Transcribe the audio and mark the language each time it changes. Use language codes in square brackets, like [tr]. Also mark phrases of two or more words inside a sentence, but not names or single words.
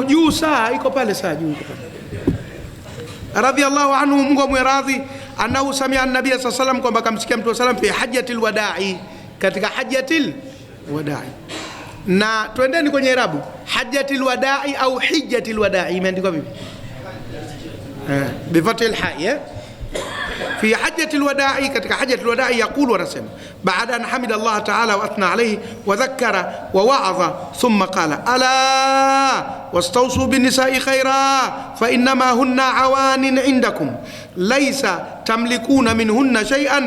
[sw] Juu saa iko pale, saa juu iko pale. [ar] رضي الله عنه, [sw] Mungu amwiradhi, [ar] أنه سمع النبي صلى الله عليه وسلم, [sw] kwamba kamsikia Mtume sallam [ar] في حجة الوداع, [sw] katika [ar] حجة الوداع. [sw] Na twendeni kwenye irabu, [ar] حجة الوداع [sw] au [ar] حجة الوداع, [sw] imeandikwa vipi? [ar] بفتح الحاء, في حجة الوداع، كتك حجة الوداع يقول ورسم بعد أن حمد الله تعالى وأثنى عليه وذكر ووعظ، ثم قال ألا واستوصوا بالنساء خيرا فإنما هن عوان عندكم ليس تملكون منهن شيئا